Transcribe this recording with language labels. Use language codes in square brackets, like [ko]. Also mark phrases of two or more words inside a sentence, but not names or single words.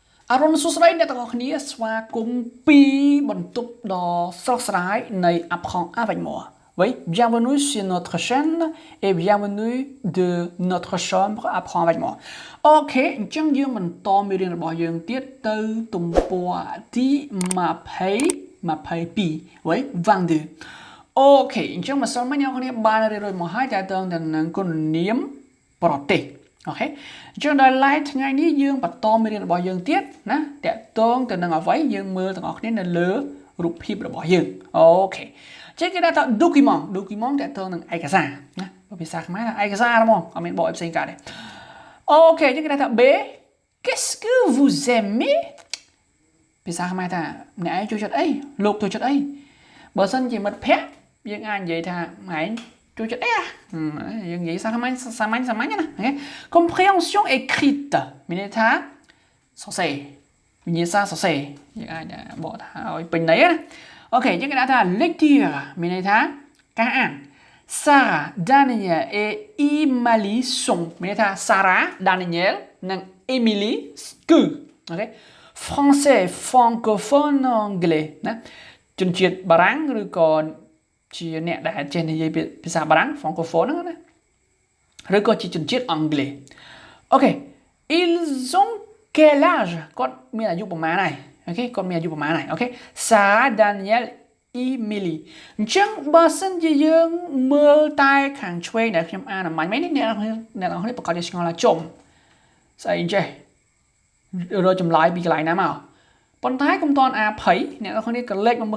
[km] អរុនសួស្តីអ្នកទាំងអស់គ្នាស្វាគមន៍ពីបន្ទប់ដ៏ស្រស់ស្រាយនៃ Apprendre avec moi. [fr] Oui, bienvenue sur notre chaîne et bienvenue de notre chambre Apprendre avec moi. [km] Ok, អញ្ចឹងយើងបន្តមេរៀនរបស់យើងទៀតទៅទំព័រទី22 Oui, 22. Ok, អញ្ចឹងម្សិលមិញអ្នកនរគ្នាបានរៀនរួចមកហើយតើតើទៅនឹងគុណនាមប្រទេសអូខេអញ្ចឹងដល់ឡែកថ្ងៃនេះយើងបន្តមេរៀនរបស់យើងទៀតណាតកតងទៅនឹងអ្វីយើងមើលទាំងអស់គ្នា នៅលើរូបភាពរបស់យើងអូខេអញ្ចឹងគេថា document តកតងនឹងឯកសារណាភាសាខ្មែរថាឯកសារហ្មងអត់មានបកផ្សេងកាត់ទេអូខេអញ្ចឹងគេថា [fr] B qu'est-ce que vous aimez ភាសាខ្មែរថាអ្នកឯងចូលចិត្តអីលោកចូលចិត្តអីបើសិនជាមិត្តភ័ក្តិយើងអាចនិយាយថាឯងចូលចិត្តអីយើងនិ [km] យាយសាមញ្ញណាអូខេ [fr] compréhension écrite [km] មានន័យថាសរសេរវិញ្ញាសាសរសេរយើងអាចប កថាឲ្យពេញន័យណាអូខេយើងគេថា lecture មានន័យថាការអាន [fr] Sarah Daniel et Emily sont [km] មានន័យថា Sarah Daniel និង Emily គឺអូខេ [fr] français francophone anglais [km] ណាជនជាតិបារាំងឬក៏ជាអ្នកដែលចេះនិយាយភាសាបារាំង francophone ហ្នឹងណាឬក៏ជាជនជាតិអង់គ្លេសអូខេ [fr] ils ont quel âge [km] គាត់មានអាយុប្រហែលហើយអូខេគាត់មានអាយុប្រហែលហើយអូខេ Sarah Daniel Emily អញ្ចឹងបើសិនជាយើងមើលតែខាងឆ្វេងដែលខ្ញុំអានអំបញ្ញមិញនេះអ្នកនរគ្នាប្រកាសជាឆ្ងល់ថាចំស្អីចេះរកចម្លើយពីកន្លែងណាមកប៉ុន្តែកុំតន់អាភ័យអ្នកនរគ្នាក៏លេចមកមើល